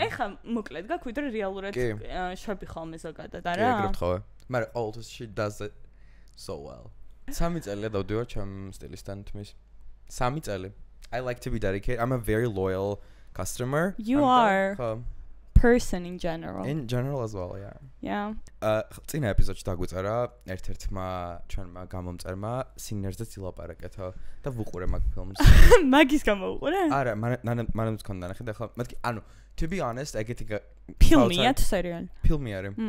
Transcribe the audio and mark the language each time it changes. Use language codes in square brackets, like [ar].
[ka] ეხლა მოკლედ გაქვს ვიდრე რეალურად შვები ხოლმე ზოგადად არა? კი, ეგრე ვთხოვე. მაგრამ [en] always she does it so well. [ka] 3 წელია დავდივარ ჩემ სტილისთან თმის. 3 წელი. [en] I like to be dedicated. I'm a very loyal customer. You are person in general. In general as well, yeah. Yeah. [ka] წინა ეპიზოდში დაგვიწერა ერთ-ერთმა ჩვენმა გამომწერმა სინერზე ცილაპარაკეთო და ვუყურე მაგ ფილმს. მაგის გამოვუყურე? არა, მანამ მქონდა ნახე და ხა მეთქი, ანუ [en] to be honest, [ka] ეგეთი ფილმია თუ სერიალი? ფილმი არის.